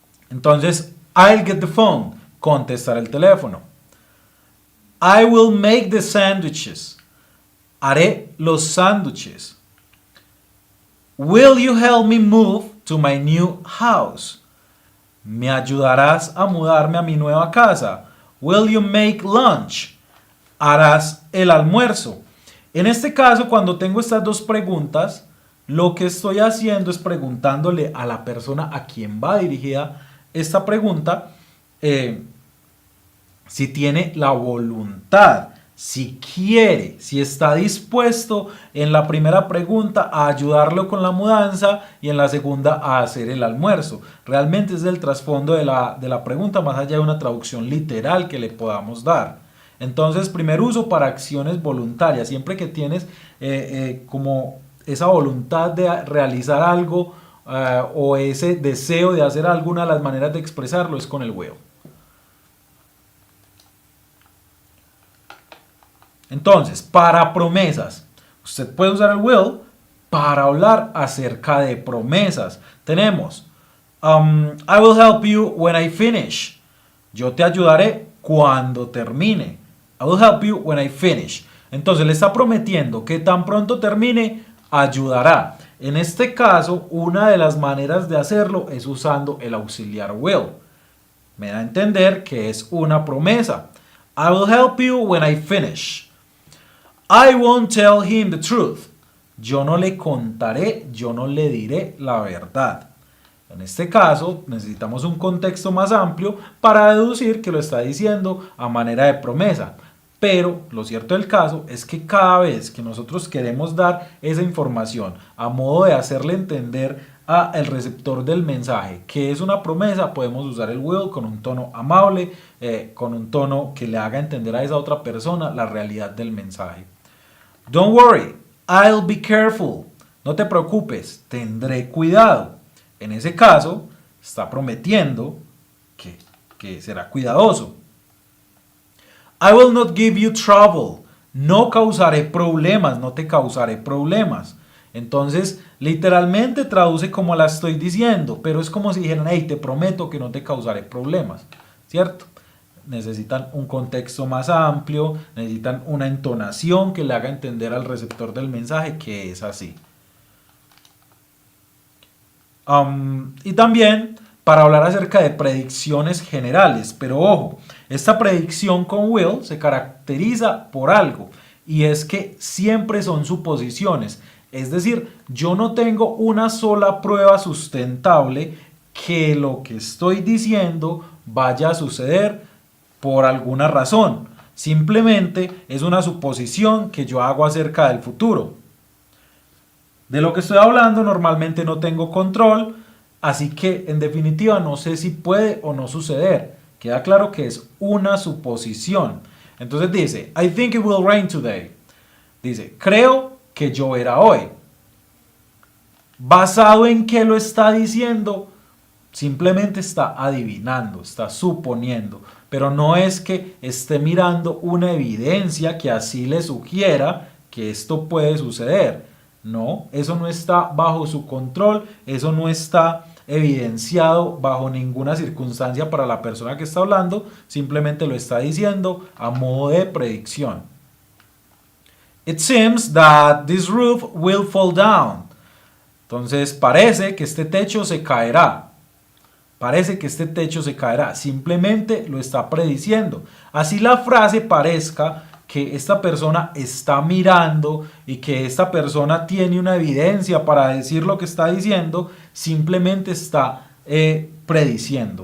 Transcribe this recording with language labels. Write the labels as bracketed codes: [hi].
[es] Entonces, [en] I'll get the phone. [es] Contestar el teléfono. [en] I will make the sandwiches. [es] Haré los sándwiches. [en] Will you help me move to my new house? [es] ¿Me ayudarás a mudarme a mi nueva casa? [en] Will you make lunch? [es] Harás el almuerzo. En este caso, cuando tengo estas dos preguntas, lo que estoy haciendo es preguntándole a la persona a quien va dirigida esta pregunta, si tiene la voluntad, si quiere, si está dispuesto en la primera pregunta a ayudarlo con la mudanza y en la segunda a hacer el almuerzo. Realmente es el trasfondo de la pregunta, más allá de una traducción literal que le podamos dar. Entonces, primer uso para acciones voluntarias. Siempre que tienes como esa voluntad de realizar algo o ese deseo de hacer alguna de las maneras de expresarlo es con el will. Entonces, para promesas, usted puede usar el will para hablar acerca de promesas. Tenemos, [en] I will help you when I finish. [es] Yo te ayudaré cuando termine. [en] I will help you when I finish. [es] Entonces le está prometiendo que tan pronto termine, ayudará. En este caso, una de las maneras de hacerlo es usando el auxiliar will. Me da a entender que es una promesa. [en] I will help you when I finish. I won't tell him the truth. [es] Yo no le contaré, yo no le diré la verdad. En este caso, necesitamos un contexto más amplio para deducir que lo está diciendo a manera de promesa. Pero lo cierto del caso es que cada vez que nosotros queremos dar esa información a modo de hacerle entender al receptor del mensaje que es una promesa, podemos usar el will con un tono amable, con un tono que le haga entender a esa otra persona la realidad del mensaje. [en] Don't worry, I'll be careful. [es] No te preocupes, tendré cuidado. En ese caso, está prometiendo que será cuidadoso. [en] I will not give you trouble. [es] No causaré problemas, no te causaré problemas. Entonces, literalmente traduce como la estoy diciendo, pero es como si dijeran, hey, te prometo que no te causaré problemas, ¿cierto? Necesitan un contexto más amplio, necesitan una entonación que le haga entender al receptor del mensaje que es así. Y también para hablar acerca de predicciones generales, pero ojo, esta predicción con will se caracteriza por algo y es que siempre son suposiciones, es decir, yo no tengo una sola prueba sustentable que lo que estoy diciendo vaya a suceder por alguna razón, simplemente es una suposición que yo hago acerca del futuro. De lo que estoy hablando normalmente no tengo control, así que en definitiva no sé si puede o no suceder. Queda claro que es una suposición. Entonces dice, [en] I think it will rain today. [es] Dice, creo que lloverá hoy. ¿Basado en qué lo está diciendo? Simplemente está adivinando, está suponiendo. Pero no es que esté mirando una evidencia que así le sugiera que esto puede suceder. No, eso no está bajo su control, eso no está evidenciado bajo ninguna circunstancia para la persona que está hablando, simplemente lo está diciendo a modo de predicción. [en] It seems that this roof will fall down. [es] Entonces parece que este techo se caerá. Parece que este techo se caerá. Simplemente lo está prediciendo. Así la frase parezca que esta persona está mirando y que esta persona tiene una evidencia para decir lo que está diciendo, simplemente está prediciendo.